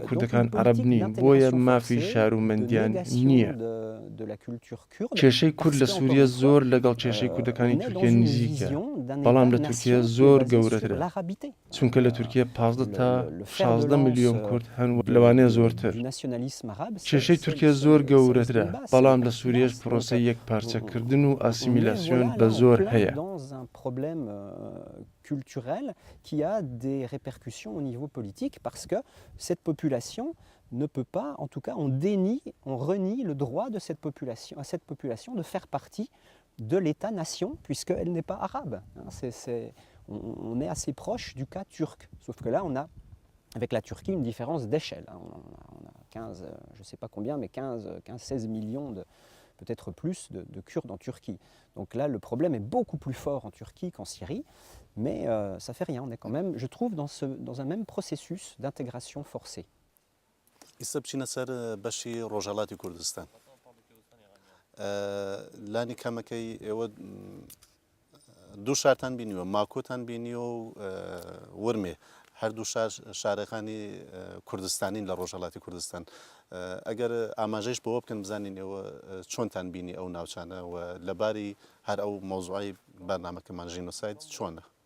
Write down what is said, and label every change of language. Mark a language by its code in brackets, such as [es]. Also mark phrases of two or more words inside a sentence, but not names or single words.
[ckb] کوردەکان عەرەب نین بۆیە مافی شارومەندیان نییە کێشەی کورد لە سووریە زۆر لەگەڵ کێشەی کوردەکانی تورکیە نزیکە بەڵام لە تورکیە زۆر گەورەترە چونکە لە تورکیە 15 تا 16 میلیۆن کورد هەن لەوانەیە زۆرتر کێشەی تورکیە زۆر گەورەترە بەڵام لە سووریە پرۆسەی یەک پارچەکردن و ئاسیمیلاسیۆن بە زۆر هەیە [fr] culturel qui a des répercussions au niveau politique parce que cette population ne peut pas, en tout cas on renie le droit de cette population de faire partie de l'État-nation puisqu'elle n'est pas arabe. On est assez proche du cas turc, sauf que là on a avec la Turquie une différence d'échelle. On a 15, je ne sais pas combien, mais 15-16 millions peut-être plus de Kurdes en Turquie. Donc là, le problème est beaucoup plus fort en Turquie qu'en Syrie, mais ça fait rien. On est quand même, je trouve, dans un même processus d'intégration forcée. [ckb] ئێستا بچینە سەر بەشی ڕۆژهەڵاتی کوردستان لانی کەمەکەی ئێوە دوو شارتان بینیوە ماکۆتان بینی و ورمێ هەردوو شارەکانی کوردستانین لە ڕۆژهەڵاتی کوردستان ئەگەر ئاماژەیش بەوە بکەن بزانین ئێوە چۆنتان بینی ئەو ناوچانە و لەباری هەر ئەو مەوزوعی بەرنامەکەمان ژینۆساید چۆنە